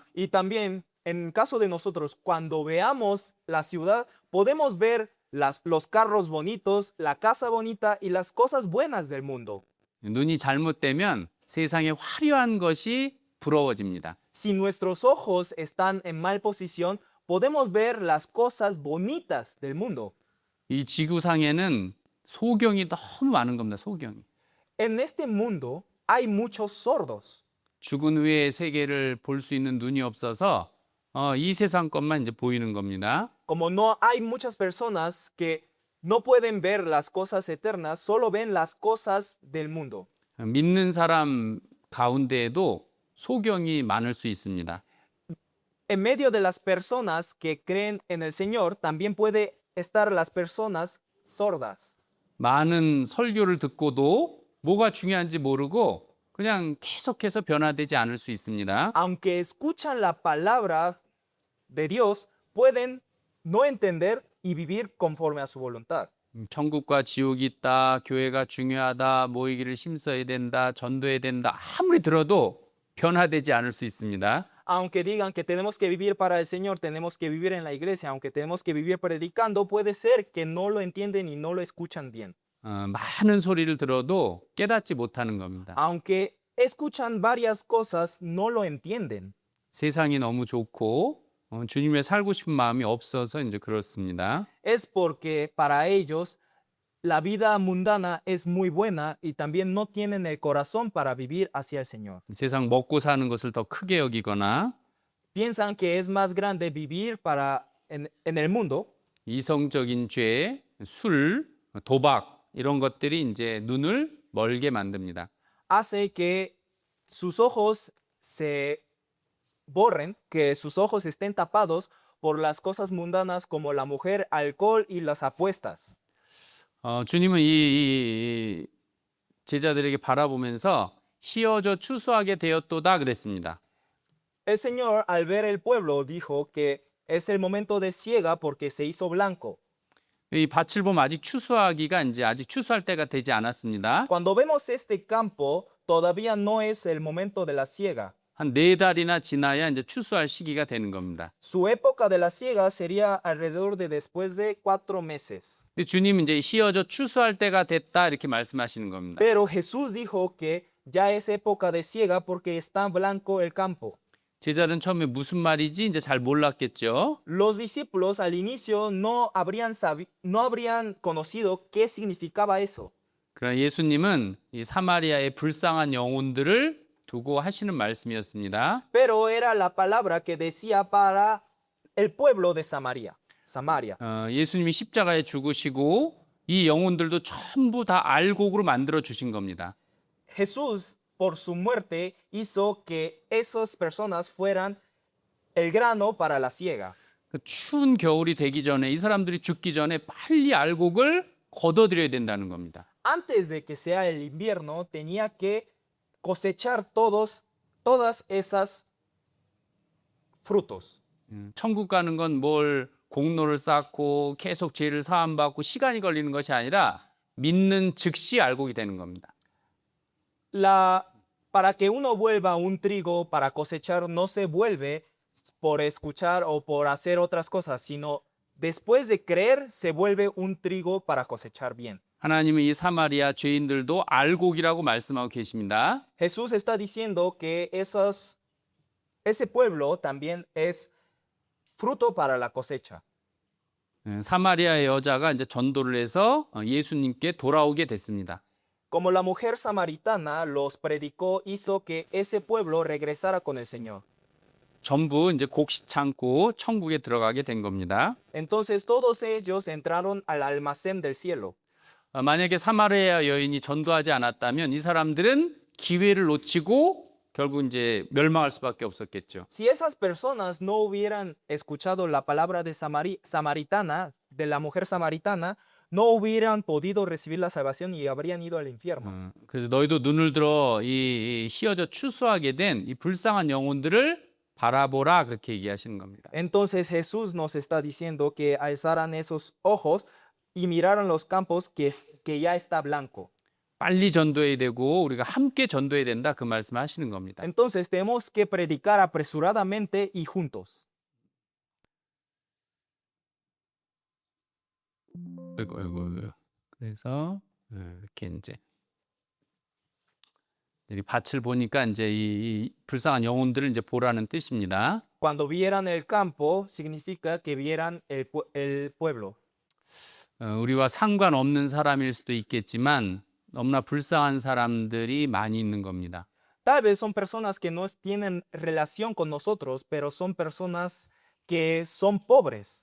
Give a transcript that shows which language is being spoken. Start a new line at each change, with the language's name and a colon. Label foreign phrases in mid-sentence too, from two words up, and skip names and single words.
Spanish: Y también, en caso de nosotros, cuando veamos la ciudad, podemos ver los carros bonitos, la casa bonita y las cosas buenas del mundo.
Korean: 눈이 잘못되면 세상의 화려한 것이 부러워집니다.
Spanish: Si nuestros ojos están en mal posición, podemos ver las cosas bonitas del mundo.
Korean: 이 지구상에는 소경이 너무 많은 겁니다. 소경이.
Spanish: En este mundo hay muchos sordos.
Korean: 죽은 후의 세계를 볼 수 있는 눈이 없어서 이 세상 것만 이제 보이는 겁니다.
Spanish: Como no hay muchas personas que no pueden ver las cosas eternas, solo ven las cosas del mundo.
Korean: 믿는 사람 가운데에도 소경이 많을 수 있습니다.
Spanish: En medio de las personas que creen en el Señor, también puede estar las personas sordas.
Korean: 많은 설교를 듣고도 뭐가 중요한지 모르고 그냥 계속해서 변화되지 않을 수 있습니다.
Spanish: Aunque escuchan la palabra de Dios, pueden no entender y vivir conforme a su voluntad.
Korean: 천국과 지옥이 있다, 교회가 중요하다, 모이기를 힘써야 된다, 전도해야 된다 아무리 들어도 변화되지 않을 수 있습니다.
Spanish: Aunque digan que tenemos que vivir para el Señor, tenemos que vivir en la iglesia, aunque tenemos que vivir predicando, puede ser que no lo entienden y no lo escuchan bien.
Korean: 많은 소리를 들어도 깨닫지 못하는 겁니다.
Spanish: Aunque escuchan varias cosas, no lo entienden.
Korean: 세상이 너무 좋고 주님의 살고 싶은 마음이 없어서 이제 그렇습니다.
Spanish: Es porque para ellos la vida mundana es muy buena y también no tienen el corazón para vivir hacia el Señor.
Korean: 세상 먹고 사는 것을 더 크게 여기거나
Spanish: Piensan que es más grande vivir en el mundo.
Korean: 이성적인 죄, 술, 도박 이런 것들이 이제 눈을 멀게 만듭니다.
Spanish: Hace que sus ojos se borren, que sus ojos estén tapados por las cosas mundanas como la mujer, alcohol y las apuestas.
Korean: 주님은 이 제자들에게 바라보면서 희어져 추수하게 되었도다 그랬습니다.
Spanish: El Señor, al ver el pueblo, dijo que es el momento de siega porque se hizo blanco.
Korean: 이 밭을 보면 아직 추수하기가 이제 아직 추수할 때가 되지 않았습니다.
Spanish: Cuando vemos este campo, todavía no es el momento de la siega.
Korean: 한 4달이나 지나야 이제 추수할 시기가 되는 겁니다.
Spanish: Su época de la siega sería alrededor de después de 4 meses.
Korean: 근데 주님은 이제 희어져 추수할 때가 됐다 이렇게 말씀하시는 겁니다.
Spanish: Pero Jesús dijo que ya es época de siega porque está blanco el campo.
Korean: 제자들은 처음에 무슨 말이지 이제 잘 몰랐겠죠.
Spanish: Los discípulos al inicio no habrían conocido qué significaba eso.
Korean: 그러나 예수님은 이 사마리아의 불쌍한 영혼들을 두고 하시는 말씀이었습니다.
Spanish: Pero era la palabra que decía para el pueblo de Samaria.
Korean: 예수님이 십자가에 죽으시고 이 영혼들도 전부 다 알곡으로 만들어 주신 겁니다.
Spanish: Jesús, por su muerte, hizo que esas personas fueran el grano para la siega.
Korean: 그 추운 겨울이 되기 전에 이 사람들이 죽기 전에 빨리 알곡을 걷어들여야 된다는 겁니다.
Spanish: Antes de que sea el invierno, tenía que cosechar todas esas frutos.
Korean: 천국 가는 건 뭘 공로를 쌓고 계속 죄를 사함받고 시간이 걸리는 것이 아니라 믿는 즉시 알곡이 되는 겁니다.
Spanish: Para que uno vuelva un trigo para cosechar, no se vuelve por escuchar o por hacer otras cosas, sino después de creer se vuelve un trigo para cosechar bien.
Korean: 하나님은 이 사마리아 죄인들도 알곡이라고 말씀하고 계십니다.
Spanish: Jesús está diciendo que ese pueblo también es fruto para la cosecha.
Korean: 사마리아의 여자가 이제 전도를 해서 예수님께 돌아오게 됐습니다.
Spanish: Como la mujer samaritana los predicó, hizo que ese pueblo regresara con el Señor.
Korean: 전부 이제 곡식 창고 천국에 들어가게 된 겁니다.
Spanish: Entonces todos ellos entraron al almacén del cielo.
Korean: 만약에 사마리아 여인이 전도하지 않았다면 이 사람들은 기회를 놓치고 결국 이제 멸망할 수밖에 없었겠죠.
Spanish: Si esas personas no hubieran escuchado la palabra de de la mujer samaritana, no hubieran podido recibir la salvación y habrían ido al infierno.
Korean: 그래서 너희도 눈을 들어 이 희어져 추수하게 된 이 불쌍한 영혼들을 바라보라 그렇게 얘기하시는 겁니다.
Spanish: Entonces Jesús nos está diciendo que alzaran esos ojos y miraran los campos que ya está blanco.
Korean: 빨리 전도해야 되고 우리가 함께 전도해야 된다 그 말씀하시는 겁니다.
Spanish: Entonces tenemos que predicar apresuradamente y juntos.
Korean: 그래서 이렇게 이제 이 밭을 보니까 이제 이 불쌍한 영혼들을 이제 보라는 뜻입니다.
Spanish: Cuando vieran el campo, significa que vieran el pueblo.
Korean: 우리와 상관없는 사람일 수도 있겠지만 너무나 불쌍한 사람들이 많이 있는 겁니다.
Spanish: Tal vez son personas que no tienen relación con nosotros, pero son personas que son pobres.